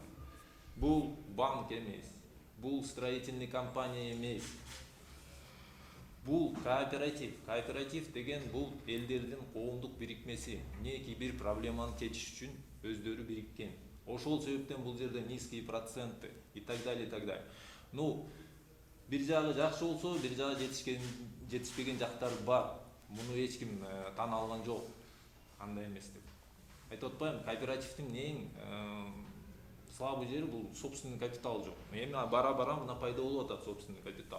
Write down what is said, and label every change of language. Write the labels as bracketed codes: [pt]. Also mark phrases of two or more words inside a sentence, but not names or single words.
[ky] Бул банк эмес. Бул строительный компания эмес. Бул кооператив. Кооператив деген бул элдердин коомдук бирикмеси. Неки бир проблеманы чечиш үчүн өздөрү бириккен. Ошол себептен бул жерде [ru] низкие проценты и так далее, и так далее. Ну, [ky] бир жагы жакшы болсо, бир жагы жетишпеген жактар бар. Муну эч ким тана алган жок. Андай эмес деп. Айтып атпаймынбы, кооперативдин эң слабый жери бул [ru] собственный капитал [ky] жок. Эми бара-бара мына пайда болуп атат [ru] собственный капитал.